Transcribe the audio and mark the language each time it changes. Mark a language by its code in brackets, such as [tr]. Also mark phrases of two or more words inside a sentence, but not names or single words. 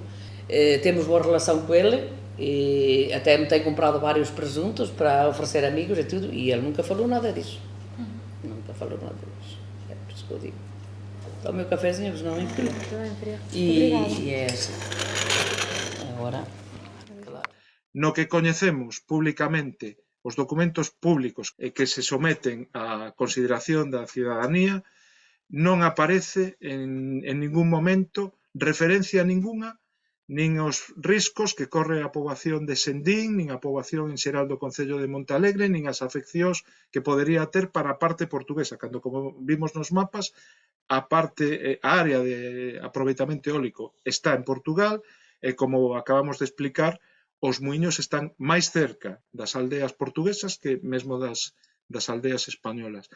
[pt] Temos boa relação com ele e até me tem comprado vários presuntos para oferecer amigos e tudo, e ele nunca falou nada disso. Nunca falou nada disso. É por isso que eu digo. Dá o meu cafezinho, que não é frio. E é assim. Agora, claro. [gl] No que coñecemos públicamente os documentos públicos e que se someten á consideración da cidadanía, non aparece en ningún momento referencia ningunha nin os riscos que corre a poboación de Sendín, nin a poboación en xeral do Concello de Montalegre, nin as afeccións que podería ter para a parte portuguesa, cando, como vimos nos mapas, a área de aproveitamento eólico está en Portugal e, como acabamos de explicar, os muiños están máis cerca das aldeas portuguesas que mesmo das aldeas españolas.